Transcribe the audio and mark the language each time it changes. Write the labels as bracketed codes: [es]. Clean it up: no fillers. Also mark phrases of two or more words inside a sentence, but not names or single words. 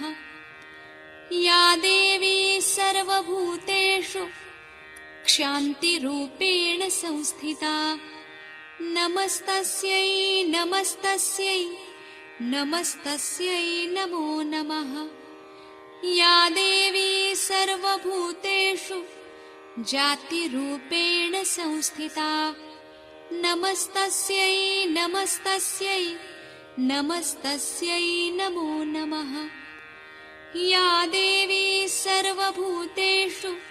[sa] యా దేవీ సర్వభూతేషు క్షాంతిరూపేణ సంస్థితా నమస్తస్యై నమస్తస్యై నమస్తస్యై నమో నమః. యా దేవీ సర్వభూతేషు जातिरूपेण संस्थिता नमस्तस्यै नमस्तस्यै नमस्तस्यै नमो नमः या देवी सर्वभूतेषु